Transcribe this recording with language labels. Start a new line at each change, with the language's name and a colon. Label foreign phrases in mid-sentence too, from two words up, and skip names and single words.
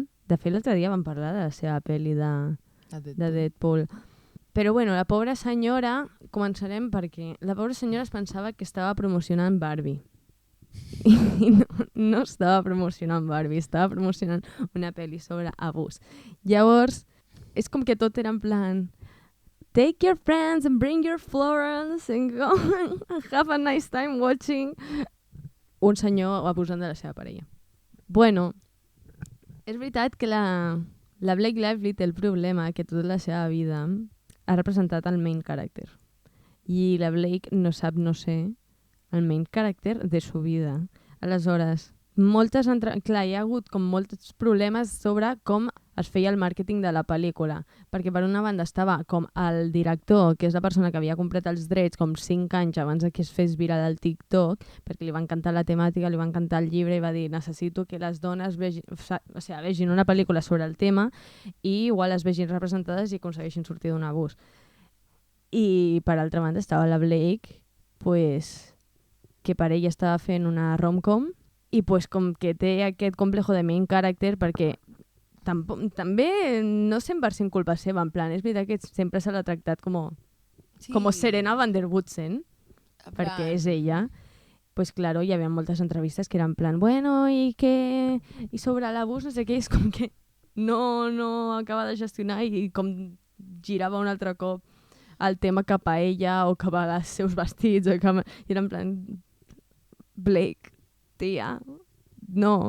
Catalan: De fet, l'altre dia vam parlar de la seva pel·li de Deadpool. Però bueno, la pobra senyora, començarem perquè la pobra senyora es pensava que estava promocionant Barbie. I no estava promocionant Barbie, estava promocionant una pel·li sobre abús. Llavors, és com que tot era en plan
English: take your friends and bring your florals and go and have a nice time watching
Catalan: un senyor abusant de la seva parella. Bueno, és veritat que la Blake Lively té el problema que tota la seva vida ha representat el
English: main character.
Catalan: I la Blake no sap no ser el
English: main character
Catalan: de
Spanish: su vida.
Catalan: Aleshores, clar, hi ha hagut com molts problemes sobre com es feia el màrqueting de la pel·lícula, perquè per una banda estava com el director, que és la persona que havia comprat els drets com 5 anys abans que es fes viral al TikTok, perquè li va encantar la temàtica, li va encantar el llibre i va dir necessito que les dones vegin una pel·lícula sobre el tema i igual es vegin representades i aconsegueixin sortir d'un abús. I per altra banda estava la Blake, pues, que per ella estava fent una rom-com i pues, com que té aquest complejo de
English: main character
Catalan: perquè també no 100% culpa seva, en plan, és veritat que sempre se l'ha tractat com Serena van der Woodsen, perquè és ella.
Spanish: Pues claro,
Catalan: hi havia moltes entrevistes que eren en plan, bueno, i sobre l'abús, no sé què, és com que no acaba de gestionar i com girava un altre cop el tema cap a ella o cap als seus vestits, i era en plan, Blake, tia, no.